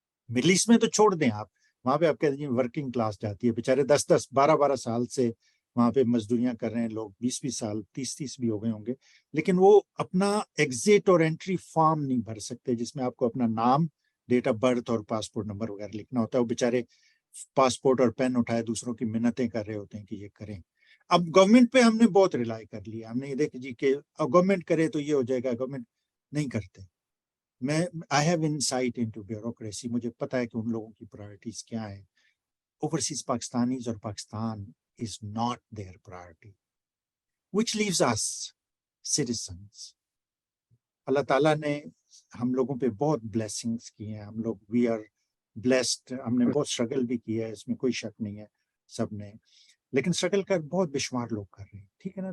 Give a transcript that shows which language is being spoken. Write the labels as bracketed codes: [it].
[ur] Middle asset میں تو چھوڑ دیں آپ, وہاں پہ آپ کہتے ہیں ورکنگ کلاس جاتی ہے, بیچارے 10-12 سال سے وہاں پہ مزدوریاں کر رہے ہیں لوگ, 20 سال 30 بھی ہو گئے ہوں گے, لیکن وہ اپنا ایگزٹ اور انٹری فارم نہیں بھر سکتے جس میں آپ کو اپنا نام, ڈیٹ آف برتھ اور پاسپورٹ نمبر وغیرہ لکھنا ہوتا ہے. وہ بیچارے پاسپورٹ اور پین اٹھائے دوسروں کی منتیں کر رہے ہوتے ہیں کہ یہ کریں. اب گورنمنٹ پہ ہم نے بہت ریلائی کر لیا, ہم نے یہ دیکھ جی کہ گورنمنٹ کرے تو یہ ہو جائے گا, گورنمنٹ نہیں کرتے. میں [en] I have insight into bureaucracy, [ur] مجھے پتا ہے کہ ان لوگوں کی پرائرٹیز کیا ہیں. [en] Overseas Pakistanis اور Pakistan is not their priority, which leaves us citizens. [ur] اللہ تعالیٰ نے ہم لوگوں پہ بہت بلیسنگز کی ہیں, ہم لوگ [en] we are blessed, [ur] ہم نے بہت اسٹرگل بھی کیا ہے, اس میں کوئی شک نہیں ہے سب نے, لیکن اسٹرگل کر بہت بے شمار لوگ کر رہے ہیں, ٹھیک ہے نا.